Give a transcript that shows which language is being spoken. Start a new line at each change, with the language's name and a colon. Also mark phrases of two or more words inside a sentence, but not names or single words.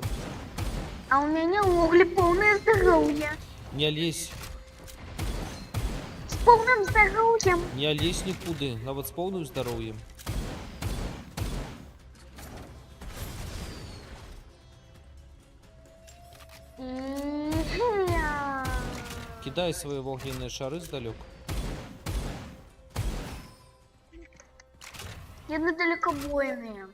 Russian: А у меня угли полное здоровье.
Belarusian: Не лезь,
Russian: С полным здоровьем.
Belarusian: не лезь нікуды, нават з поўным здароўем. Я... Кідай свае вогненныя шары здалёк. Яны далекобойныя.